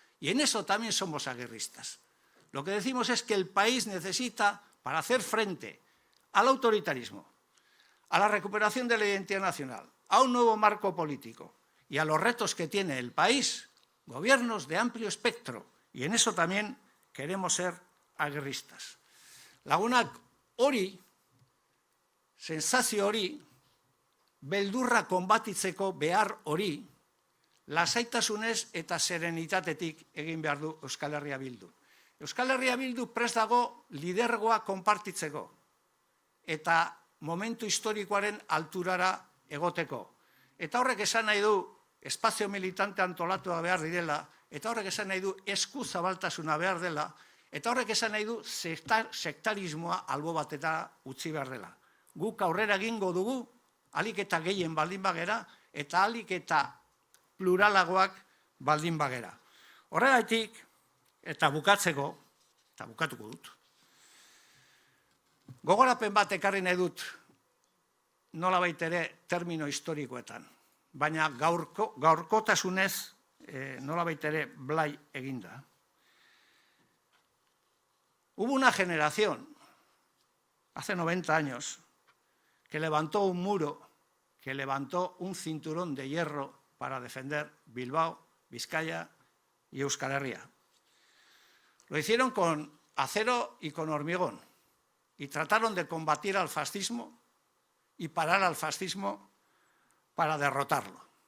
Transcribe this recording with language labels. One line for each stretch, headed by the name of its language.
Spanish: Y en eso también somos aguerristas. Lo que decimos es que el país necesita, para hacer frente al autoritarismo, a la recuperación de la identidad nacional, a un nuevo marco político y a los retos que tiene el país, gobiernos de amplio espectro. Y en eso también queremos ser aguerristas.
Basque: Lagunak hori, sensazio hori, beldurra konbatitzeko behar hori, lasaitasunez eta serenitatetik egin behar du Euskal Herria Bildu. Euskal Herria Bildu prest dago lidergoa konpartitzeko eta momentu historikoaren alturara egoteko. Eta horrek esan nahi du espazio militante antolatua behar direla, eta horrek esan nahi du esku zabaltasuna behar dela, eta horrek esan nahi du sektarismoa albo batera utzi behar dela. Guk aurrera egingo dugu, alik eta gehien baldin bagera, eta alik eta pluralagoak baldin bagera. Horregaitik, eta bukatzeko, eta bukatuko dut, gogorapen bat ekarri nahi dut nolabait ere termino historikoetan, baina gaurkotasunez nolabait ere blai eginda.
Spanish: Hubo una generación, hace 90 años, que levantó un muro, que levantó un cinturón de hierro para defender Bilbao, Vizcaya y Euskal Herria. Lo hicieron con acero y con hormigón y trataron de combatir al fascismo y parar al fascismo para derrotarlo.